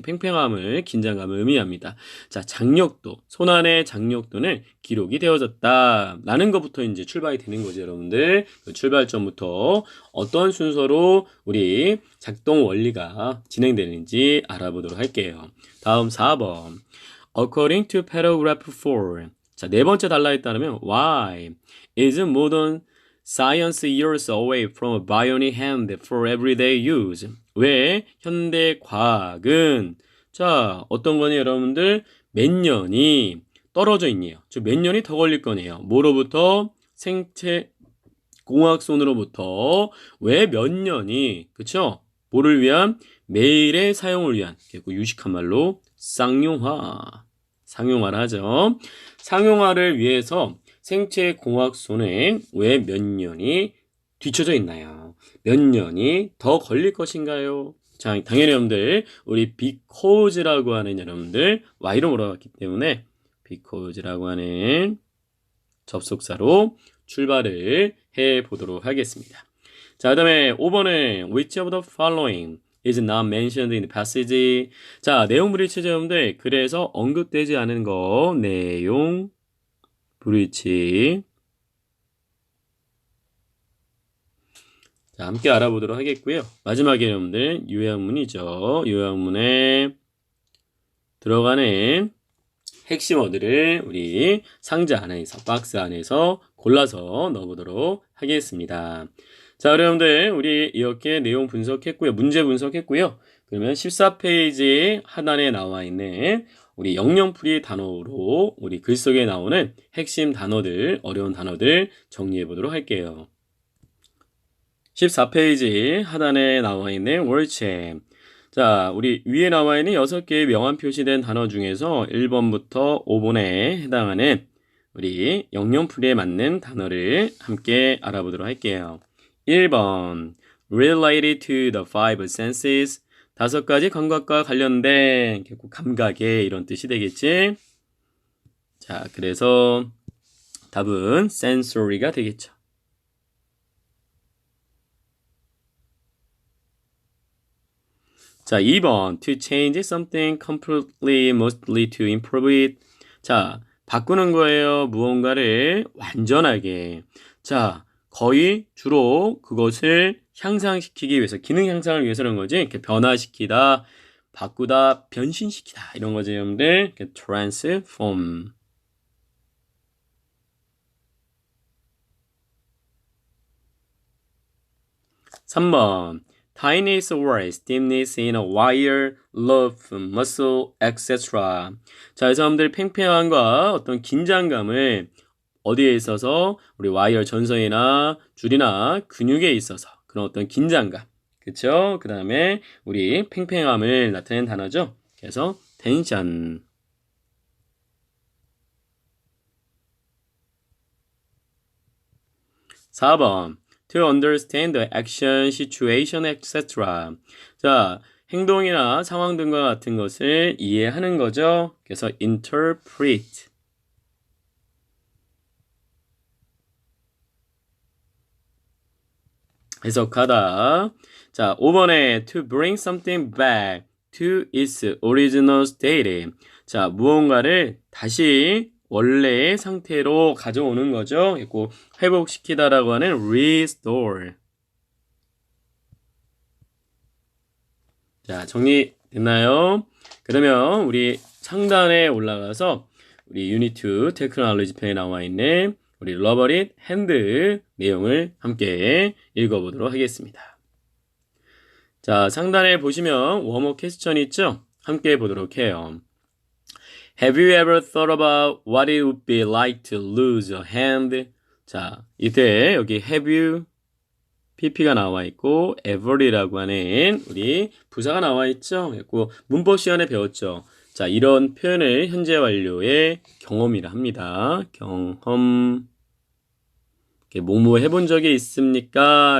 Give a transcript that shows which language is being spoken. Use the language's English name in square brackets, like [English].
[Korean] 팽팽함을, 긴장감을 의미합니다. 자, 장력도, 손안의 장력도는 기록이 되어졌다 라는 것부터 이제 출발이 되는 거죠, 여러분들. 그 출발점부터 어떤 순서로 우리 작동 원리가 진행되는지 알아보도록 할게요. 다음 4번. [English] According to paragraph 4. [Korean] 자, 네 번째 단락에 따르면 [English] Why is modern science years away from a bionic hand for everyday use? [Korean] 왜 현대 과학은 자, 어떤 거니, 여러분들? 몇 년이 떨어져 있네요. 즉, 몇 년이 더 걸릴 거네요. 뭐로부터? 생체 공학손으로부터 왜 몇 년이, 그쵸? 뭐를 위한? 매일의 사용을 위한, 유식한 말로 상용화를 하죠. 상용화를 위해서 생체 공학손에 왜 몇 년이 뒤쳐져 있나요? 몇 년이 더 걸릴 것인가요? 자, 당연히 여러분들 우리 because라고 하는 여러분들 Y로 몰아봤기 때문에 because라고 하는 접속사로 출발을 해보도록 하겠습니다. 자, 그 다음에 5번은 [English] Which of the following is not mentioned in the passage? [Korean] 자, 내용 브리치죠, 여러분들. 그래서 언급되지 않은 거 내용 브리치. 자, 함께 알아보도록 하겠고요. 마지막에 여러분들 요약문이죠. 요약문에 들어가는 핵심 어들을 우리 상자 안에서, 박스 안에서 골라서 넣어보도록 하겠습니다. 자, 여러분들 우리 이렇게 내용 분석했고요. 문제 분석했고요. 그러면 14페이지 하단에 나와 있는 우리 영영풀이 단어로 우리 글 속에 나오는 핵심 단어들, 어려운 단어들 정리해 보도록 할게요. 14페이지 하단에 나와 있는 월책. 자, 우리 위에 나와 있는 6개의 명암 표시된 단어 중에서 1번부터 5번에 해당하는 우리 영영풀이에 맞는 단어를 함께 알아보도록 할게요. [English] 1번 related to the five senses. [Korean] 5가지 감각과 관련된 결국 감각의 이런 뜻이 되겠지. 자, 그래서 답은 sensory가 되겠죠. [English] 자, 2번 to change something completely, mostly to improve it. [Korean] 자, 바꾸는 거예요. 무언가를 완전하게. 자, 거의 주로 그것을 향상시키기 위해서, 기능 향상을 위해서는 거지. 이렇게 변화시키다, 바꾸다, 변신시키다 이런 거죠, 여러분들. [English] transform. (3번) tightness or stiffness in a wire, rough, muscle, etc. [Korean] 자, 여러분들 팽팽함과 어떤 긴장감을 어디에 있어서 우리 와이어 전선이나 줄이나 근육에 있어서 그런 어떤 긴장감, 그쵸? 그 다음에 우리 팽팽함을 나타내는 단어죠. 그래서 텐션. [English] 4번 to understand the action, situation, etc. [Korean] 자, 행동이나 상황 등과 같은 것을 이해하는 거죠. 그래서 interpret. 해석하다. 자, 5번에 [English] to bring something back to its original state. [Korean] 자, 무언가를 다시 원래의 상태로 가져오는 거죠. 그리고 회복시키다라고 하는 restore. 자, 정리됐나요? 그러면 우리 상단에 올라가서 우리 유닛 2 테크놀로지 편에 나와 있는 우리 러버릿 핸드 내용을 함께 읽어보도록 하겠습니다. 자, 상단에 보시면 웜업 퀘스천이 있죠? 함께 보도록 해요. [English] Have you ever thought about what it would be like to lose a hand? [Korean] 자, 이때 여기 have you, pp가 나와 있고 ever이라고 하는 우리 부사가 나와 있죠? 그리고 문법 시간에 배웠죠? 자, 이런 표현을 현재 완료의 경험이라 합니다. 경험. 뭐뭐 해본 적이 있습니까?